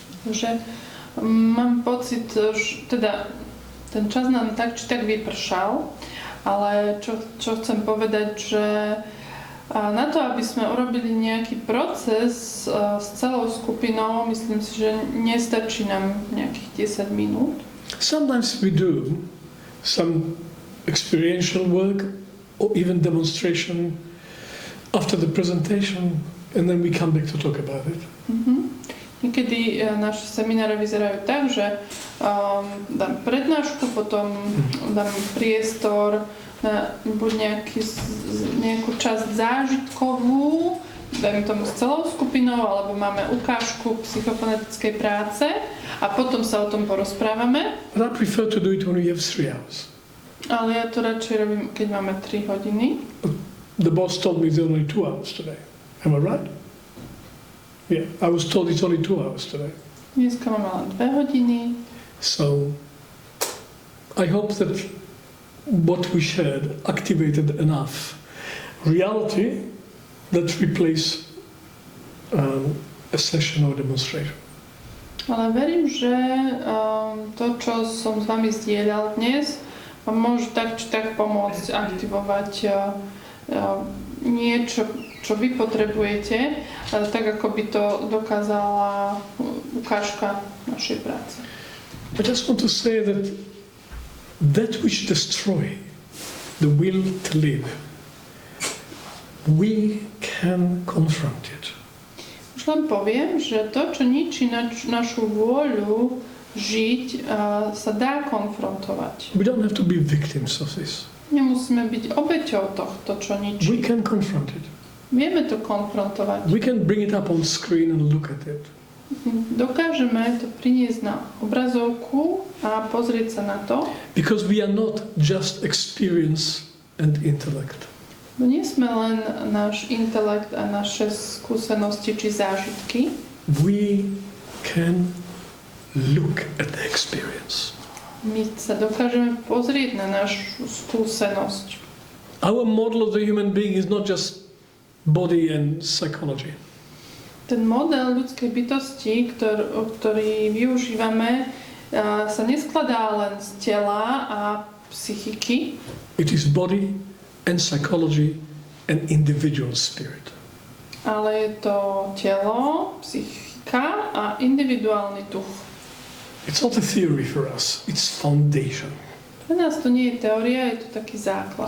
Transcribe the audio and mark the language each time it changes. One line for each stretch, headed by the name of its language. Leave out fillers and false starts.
Slovak: Że mam pocit, że teda ten čas nám tak či tak vypršal, ale čo chcem povedať, že na to, aby sme urobili nejaký proces s celou skupinou, myslím si, že nestačí nám nejakých 10 minút.
English: Sometimes we do some experiential work or even demonstration after the presentation, and then we come back to talk about it.
Slovak: Niekedy naše semináre vyzerajú tak, že dám prednášku, potom dám priestor na buď nejakú časť zážitkovú, dajme tomu s celou skupinou, alebo máme ukážku psychofonetickej práce a potom sa o tom porozprávame.
English: But I prefer to do it when we have 3 hours.
Slovak: Ale ja to radšej robím, keď máme 3 hodiny.
English: But the boss told me it's only 2 hours today. Am I right? Yeah, I was told it's only 2 hours today.
Slovak: Dneska máme len 2 hodiny.
English: So I hope that what we shared activated enough reality that replace a session or demonstration.
Slovak: Ale verím, že to, čo som s vami zdieľal dnes, vám môže tak či tak pomôcť aktivovať niečo, čo vy potrebujete, tak ako by to dokázala ukážka našej práce.
English: I just want to say that which destroys the will to live, we can confront it.
Slovak: Už len poviem, že to, čo ničí našu vôľu žiť, sa dá konfrontovať.
English: We don't have to be victims of this.
Slovak: Nemusíme byť obeťou tohto, čo ničí.
English: We can confront it.
Slovak: Vieme to konfrontovať.
English: We can bring it up on screen and look at it.
Slovak: Dokážeme to priniesť na obrazovku a pozrieť sa na to.
English: Because we are not just experience and intellect.
Slovak: No nie sme len náš intelekt a naše skúsenosti či zážitky.
English: We can look at the experience.
Slovak: My sa dokážeme pozrieť na našu skúsenosť.
English: Our model of the human being is not just body and psychology.
Slovak: Ten model ľudskej bytosti, ktorý využívame, sa neskladá len z tela a psychiky.
English: It is body and psychology and individual spirit.
Slovak: Ale je to telo, psychika a individuálny duch.
English: It's not a theory for us, it's foundation.
Slovak: Pre nás to nie je teória, je to taký základ.